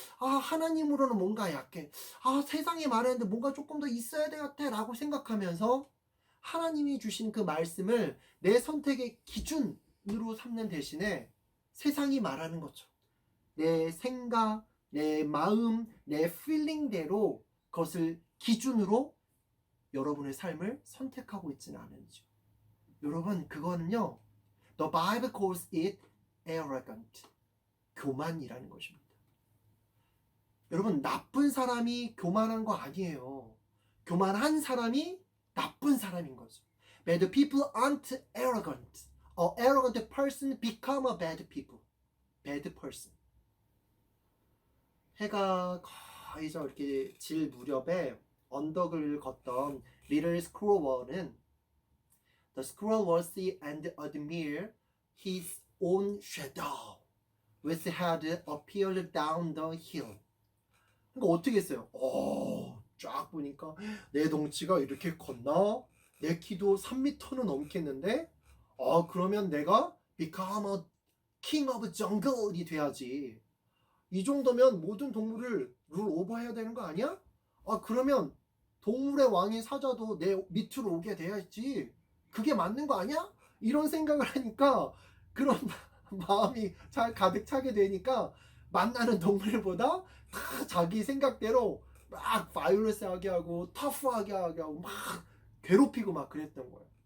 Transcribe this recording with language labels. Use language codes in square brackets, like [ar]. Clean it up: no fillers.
[ko] 하나님으로는 뭔가 약해. 세상이 말하는데 뭔가 조금 더 있어야 될 것 같아 라고 생각하면서 하나님이 주신 그 말씀을 내 선택의 기준으로 삼는 대신에 세상이 말하는 것처럼 내 생각, 내 마음, 내 필링대로 그것을 기준으로 여러분의 삶을 선택하고 있지는 않은지요. 여러분 그거는요. [en] The Bible calls it arrogant. [ko] 교만이라는 것입니다. 여러분 나쁜 사람이 교만한 거 아니에요. 교만한 사람이 나쁜 사람인 거죠. [en] Bad people aren't arrogant. A arrogant person become a bad people. Bad person. [ko] 해가 거의 저 이렇게 질 무렵에 언덕을 걷던 Little Squirrel은 [en] The squirrel will see and admire his own shadow with head appeared down the hill. [ko] 그러니까 어떻게 했어요? 쫙 보니까 내 덩치가 이렇게 컸나? 내 키도 3m는 넘겠는데? 그러면 내가 [en] become a king of jungle [ko] 이 돼야지. 이 정도면 모든 동물을 룰 오버해야 되는 거 아니야? 그러면 동물의 왕인 사자도 내 밑으로 오게 돼야지. 그게 맞는 거 아니야? 이런 생각을 하니까 그런 마음이 잘 가득 차게 되니까 만나는 동물보다 다 자기 생각대로 막 바이올런스하게 하고 터프하게 하고 막 괴롭히고 막 그랬던 거예요.